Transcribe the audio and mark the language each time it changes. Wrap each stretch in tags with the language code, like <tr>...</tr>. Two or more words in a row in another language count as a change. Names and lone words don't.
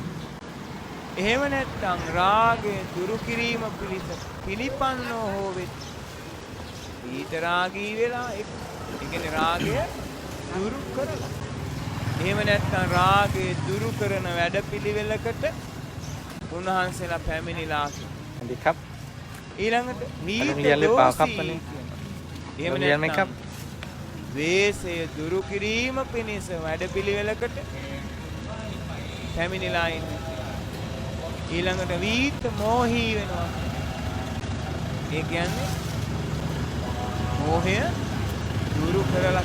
<si>එහෙම නැත්නම් රාගය දුරු කිරීම පිණිස පිළිපන්නෝ හෝ වෙත. විතරාගී වෙලා ඒ කියන්නේ රාගය දුරු කරලා. එහෙම නැත්නම් රාගය දුරු කරන වැඩපිළිවෙලකට උන්වහන්සේලා පැමිණිලා</si> <th>สวัสดีครับ</th> <si>ඊළඟට</si> <th>อนุญาตหรือเปล่าครับวันนี้</th> <si>එහෙම</si> <th>อนุญาตไหมครับ</th> <si>නැත්නම් ද්වේෂය දුරු කිරීම පිණිස වැඩපිළිවෙලකට පැමිණිලා ඉන්නේ. ඊළඟට වීත මෝහී වෙනවා. ඒ කියන්නේ මෝහය දුරු කරලා.</si>